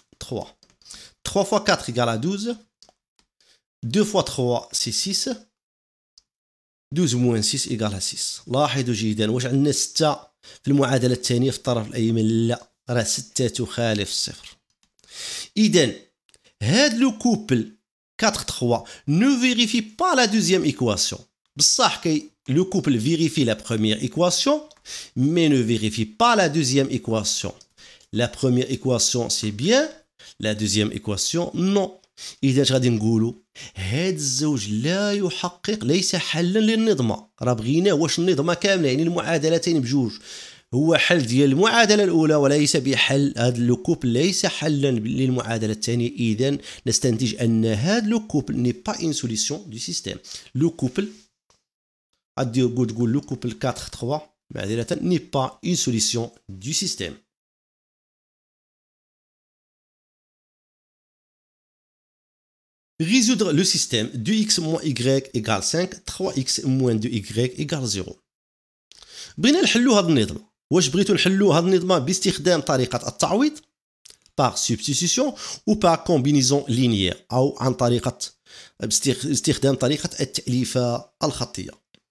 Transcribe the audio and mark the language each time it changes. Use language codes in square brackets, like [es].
[fr] 3. 3 fois 4 égale à 12. 2 fois 3 c'est 6. 12 moins 6 égale à 6. [ar] لاحظوا جيدا واش عندنا 6 في المعادلة الثانية في الطرف الأيمن؟ لا، راه 6 تخالف الصفر. إذا هاد [fr] لو كوبل 4-3 ne vérifie pas la deuxième équation. [ar] بصح [fr] le couple vérifie la première équation mais ne vérifie pas la deuxième équation. La première équation c'est bien, la deuxième équation non. [ar] إذا غادي نقولوا هاد الزوج لا يحقق، ليس حلا للنظمة. راه بغيناه واش النظمة كاملة، يعني المعادلتين بجوج هو حل ديال المعادلة الأولى وليس بحل. هاد لو كوبل ليس حلا للمعادلة الثانية. إذا نستنتج أن هاد لو كوبل [fr] ني با اون سوليسيون دو سيستيم. لو كوبل [ar] تقول [fr] لو كوبل 4-3 [ar] معذرة [fr] ني با اون سوليسيون دو سيستيم. Résoudre le système 2x moins y égale 5, 3x moins 2y égale 0. [ar] بغينا نحلو هاد النظمة. واش بغيتو نحلو هاد النظمة باستخدام طريقة التعويض [fr] par substitution ou par combinaison linéaire [ar] أو عن طريقة باستخدام طريقة التأليفة الخطية؟